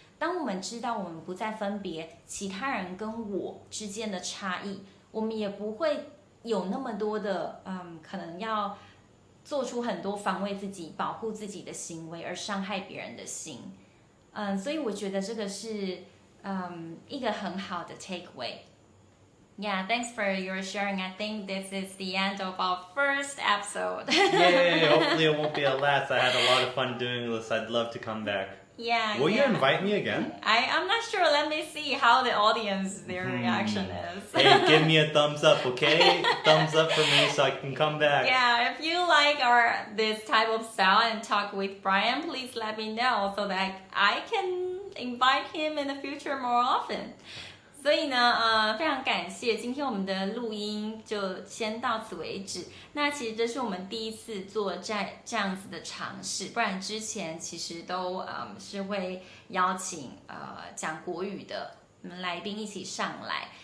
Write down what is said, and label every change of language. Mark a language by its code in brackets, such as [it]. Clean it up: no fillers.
[zh] 当我们知道我们不再分别其他人跟我之间的差异，我们也不会有那么多的可能要做出很多防卫自己、保护自己的行为而伤害别人的心。所以我觉得这个是一个很好的 takeaway。 [en] Yeah, thanks for your sharing. I think this is the end of our first episode. Yay! Hopefully it won't be a last. I had a lot of fun doing this. I'd love to come back. Yeah. Will you invite me again? I'm not sure. Let me see how the audience, their reaction is. Hey, give me a thumbs up, okay? Thumbs up for me so I can come back. Yeah, if you like this type of style and talk with Brian, please let me know so that I can invite him in the future more often. [zh] 所以呢，非常感谢，今天我们的录音就先到此为止。那其实这是我们第一次做这样子的尝试，不然之前其实都是会邀请讲国语的来宾一起上来。